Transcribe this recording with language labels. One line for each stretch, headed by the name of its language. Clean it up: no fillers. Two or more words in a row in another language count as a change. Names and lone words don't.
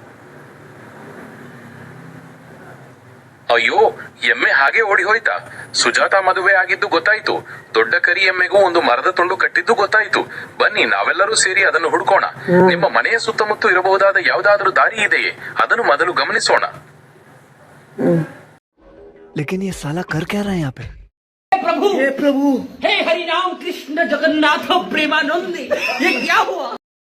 Kannada: ಅಯ್ಯೋ, ಎಮ್ಮೆ ಹಾಗೆ ಓಡಿ ಹೋಯ್ತಾ? ಸುಜಾತ ಮದುವೆ ಆಗಿದ್ದು ಗೊತ್ತಾಯ್ತು. ದೊಡ್ಡ ಕರಿ ಎಮ್ಮೆಗೂ ಒಂದು ಮರದ ತುಂಡು ಕಟ್ಟಿದ್ದು ಗೊತ್ತಾಯ್ತು. ಬನ್ನಿ, ನಾವೆಲ್ಲರೂ ಸೇರಿ ಅದನ್ನು ಹುಡುಕೋಣ. ನಿಮ್ಮ ಮನೆಯ ಸುತ್ತಮುತ್ತ ಇರಬಹುದಾದ ಯಾವುದಾದ್ರೂ ದಾರಿ ಇದೆಯೇ? ಅದನ್ನು ಮೊದಲು ಗಮನಿಸೋಣ.
Hindi: लेकिन ये साला कर क्या रहा है यहाँ पे? प्रभु हे हरि राम कृष्ण जगन्नाथ प्रेमानंद, ये क्या हुआ?